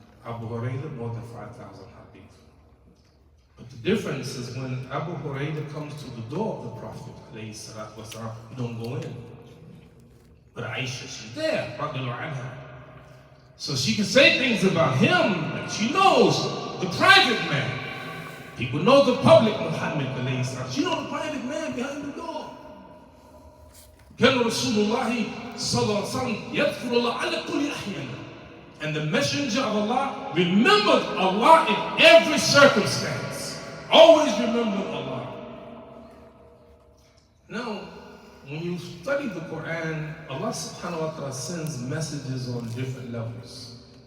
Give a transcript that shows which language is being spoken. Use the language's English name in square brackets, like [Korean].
[English] Abu Hurairah more than 5,000 hadith. But the difference is when Abu Hurairah comes to the door of the Prophet, alayhi salatu wasalam, you don't go in. But Aisha, she's there, radiallahu anha. So she can say things about him that she knows, the private man. People know the public Muhammad alayhi salam. She knows the private man behind the door. [Arabic] كان رسول الله صلى الله عليه وسلم يذكر الله على كل أحيان. [English] And the messenger of Allah remembered Allah in every circumstance. Always remembered Allah. Now, when you study the Quran, Allah subhanahu wa ta'ala sends messages on different levels.